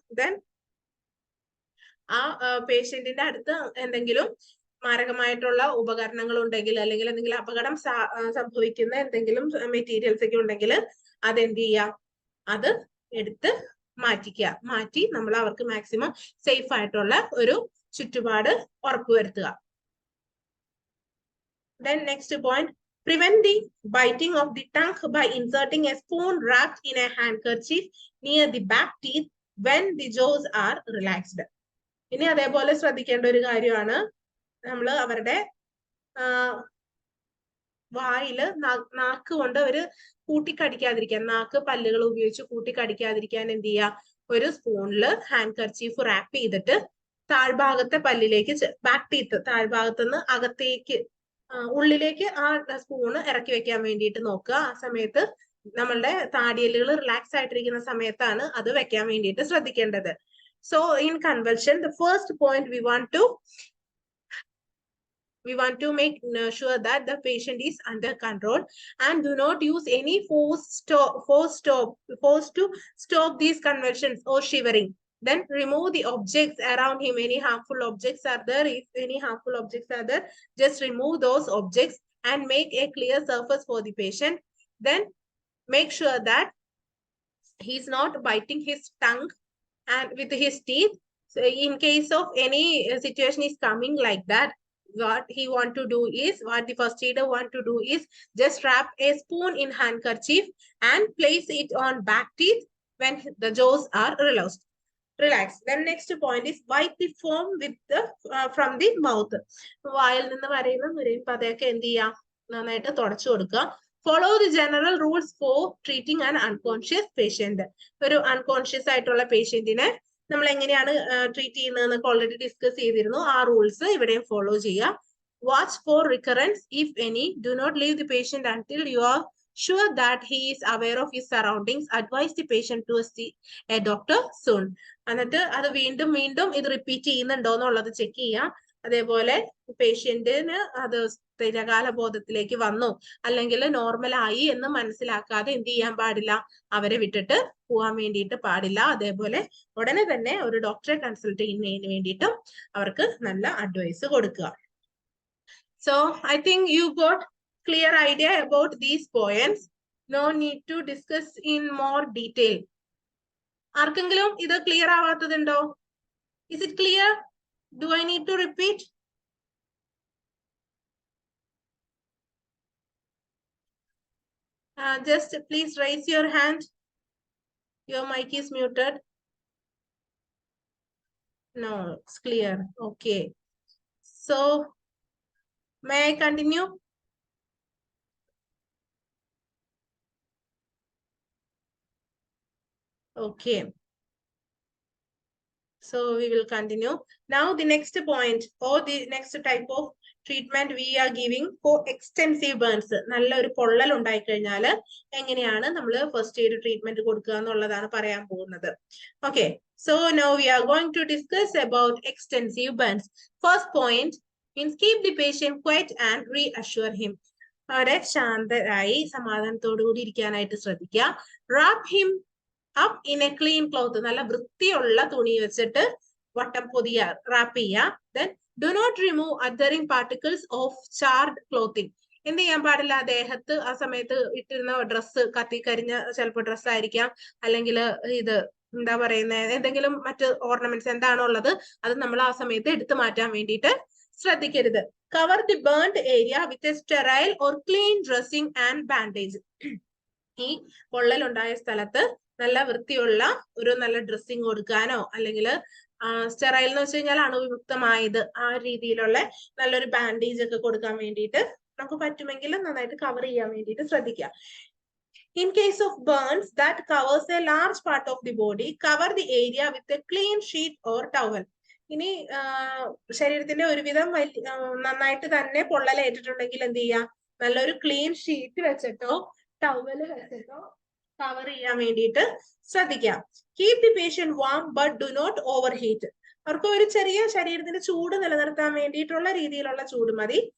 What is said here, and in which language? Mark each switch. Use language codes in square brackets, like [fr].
[ml] Then ആ പേഷ്യന്റിന്റെ അടുത്ത് എന്തെങ്കിലും മാരകമായിട്ടുള്ള ഉപകരണങ്ങൾ ഉണ്ടെങ്കിൽ അല്ലെങ്കിൽ എന്തെങ്കിലും അപകടം സംഭവിക്കുന്ന എന്തെങ്കിലും മെറ്റീരിയൽസ് ഒക്കെ ഉണ്ടെങ്കിൽ അതെന്ത് ചെയ്യുക, അത് എടുത്ത് മാറ്റി നമ്മൾ അവർക്ക് മാക്സിമം സേഫ് ആയിട്ടുള്ള ഒരു ചുറ്റുപാട് ഉറപ്പുവരുത്തുക. [en] Then next point, prevent the biting of the tongue by inserting a spoon wrapped in a handkerchief near the back teeth when the jaws are relaxed. [ml] ഇനി അതേപോലെ ശ്രദ്ധിക്കേണ്ട ഒരു കാര്യമാണ്, നമ്മൾ അവരുടെ വായില് നാക്ക് കൊണ്ട് അവര് കൂട്ടിക്കടിക്കാതിരിക്കാൻ, നാക്ക് പല്ലുകൾ ഉപയോഗിച്ച് കൂട്ടിക്കടിക്കാതിരിക്കാൻ എന്ത് ചെയ്യുക, ഒരു സ്പൂണില് ഹാൻഡ് കർച്ചീഫ് റാപ്പ് ചെയ്തിട്ട് താഴ്ഭാഗത്തെ പല്ലിലേക്ക് ബാക്ക് ടീത്ത് താഴ്ഭാഗത്തുനിന്ന് അകത്തേക്ക് ഉള്ളിലേക്ക് ആ സ്പൂണ് ഇറക്കി വെക്കാൻ വേണ്ടിയിട്ട് നോക്കുക. ആ സമയത്ത് നമ്മളുടെ താടിയലുകൾ റിലാക്സ് ആയിട്ടിരിക്കുന്ന സമയത്താണ് അത് വെക്കാൻ വേണ്ടിയിട്ട് ശ്രദ്ധിക്കേണ്ടത്. [en] So in convulsion, the first point we want to make sure that the patient is under control and do not use any force to stop these convulsions or shivering. Then remove the objects around him. Any harmful objects are there, if any harmful objects are there, just remove those objects and make a clear surface for the patient. Then make sure that he's not biting his tongue and with his teeth. So in case of any situation is coming like that, what the first aider want to do is just wrap a spoon in handkerchief and place it on back teeth when the jaws are relaxed. Then next point is wipe the foam with from the mouth. [ml] വായിൽ നിന്ന് വരുന്ന നുരയും പതയൊക്കെ എന്ത് ചെയ്യാം, നന്നായിട്ട് തുടച്ചു കൊടുക്കുക. [en] Follow the general rules for treating an unconscious patient. [ml] ഒരു unconscious ആയിട്ടുള്ള പേഷ്യന്റിനെ നമ്മൾ എങ്ങനെയാണ് ട്രീറ്റ് ചെയ്യുന്നതെന്നൊക്കെ ഓൾറെഡി ഡിസ്കസ് ചെയ്തിരുന്നു. ആ റൂൾസ് ഇവിടെയും ഫോളോ ചെയ്യുക. [en] Watch for recurrence if any. Do not leave the patient until you are sure that he is aware of his surroundings. Advise the patient to see a doctor soon. [ml] എന്നിട്ട് അത് വീണ്ടും ഇത് repeat ചെയ്യുന്നുണ്ടോ എന്നുള്ളത് check ചെയ്യാം. അതേപോലെ പേഷ്യന്റിന് അത് സ്ഥിരകാല ബോധത്തിലേക്ക് വന്നു അല്ലെങ്കിൽ നോർമൽ ആയി എന്ന് മനസ്സിലാക്കാതെ എന്ത് ചെയ്യാൻ പാടില്ല, അവരെ വിട്ടിട്ട് പോകാൻ വേണ്ടിയിട്ട് പാടില്ല. അതേപോലെ ഉടനെ തന്നെ ഒരു ഡോക്ടറെ കൺസൾട്ട് ചെയ്യുന്നതിന് വേണ്ടിയിട്ടും അവർക്ക് നല്ല അഡ്വൈസ് കൊടുക്കുക. [en] So I think you got clear idea about these points. No need to discuss in more detail. [ml] ആർക്കെങ്കിലും ഇത് clear ആവാത്തതുണ്ടോ? [en] Is it clear? Do I need to repeat? Just please raise your hand. Your mic is muted. No, it's clear. Okay. So, may I continue? Okay. So we will continue. Now the next point or the next type of treatment we are giving for extensive burns. [ml] നല്ല ഒരു പൊള്ളൽ ഉണ്ടായി കഴിഞ്ഞാൽ എങ്ങനെയാണ് നമ്മൾ first aid treatment കൊടുക്കുക എന്നുള്ളതാണ് പറയാൻ പോകുന്നത്. [en] Okay. So now we are going to discuss about extensive burns. First point means keep the patient quiet and reassure him. [ml] അവരെ ശാന്തരായി സമാധാനത്തോടു കൂടി ഇരിക്കാനായിട്ട് ശ്രദ്ധിക്കുക. [en] Wrap him up in a clean cloth. [ml] നല്ല വൃത്തിയുള്ള തുണി വെച്ചിട്ട് വട്ടം പൊതിയ റാപ്പ് ചെയ്യുക. [en] Then do not remove adhering particles of charred clothing. [ml] എന്ത് ചെയ്യാൻ പാടില്ല, ദേഹത്ത് ആ സമയത്ത് ഇട്ടിരുന്ന ഡ്രസ്സ് കത്തിക്കരിഞ്ഞ ചിലപ്പോൾ ഡ്രസ്സ് ആയിരിക്കാം, അല്ലെങ്കിൽ ഇത് എന്താ പറയുന്നത് എന്തെങ്കിലും മറ്റ് ഓർണമെന്റ്സ് എന്താണോ ഉള്ളത് അത് നമ്മൾ ആ സമയത്ത് എടുത്തു മാറ്റാൻ വേണ്ടിയിട്ട് ശ്രദ്ധിക്കരുത്. [en] Cover the burnt area with a sterile or clean dressing and bandage. [ml] ഈ പൊള്ളലുണ്ടായ സ്ഥലത്ത് നല്ല വൃത്തിയുള്ള ഒരു നല്ല ഡ്രസ്സിങ് കൊടുക്കാനോ അല്ലെങ്കിൽ സ്റ്റെറൈൽ എന്ന് വെച്ച് കഴിഞ്ഞാൽ അണുവിമുക്തമായത്, ആ രീതിയിലുള്ള നല്ലൊരു ബാൻഡേജ് ഒക്കെ കൊടുക്കാൻ വേണ്ടിയിട്ട് നമുക്ക് പറ്റുമെങ്കിൽ നന്നായിട്ട് കവർ ചെയ്യാൻ വേണ്ടിയിട്ട് ശ്രദ്ധിക്കുക. [en] In case of burns that covers a large part of the body, cover the area with a clean sheet or towel. [ml] ഇനി ശരീരത്തിന്റെ ഒരുവിധം നന്നായിട്ട് തന്നെ പൊള്ളലേറ്റിട്ടുണ്ടെങ്കിൽ എന്ത് ചെയ്യാം, നല്ലൊരു ക്ലീൻ ഷീറ്റ് വെച്ചിട്ടോ ടവല് വെച്ചിട്ടോ കവർ ചെയ്യാൻ വേണ്ടിയിട്ട് ശ്രദ്ധിക്കാം. [en] Keep the patient warm but do not overheat. [ml] അവർക്ക് ഒരു ചെറിയ ശരീരത്തിന്റെ ചൂട് നിലനിർത്താൻ വേണ്ടിയിട്ടുള്ള രീതിയിലുള്ള ചൂട് മതി.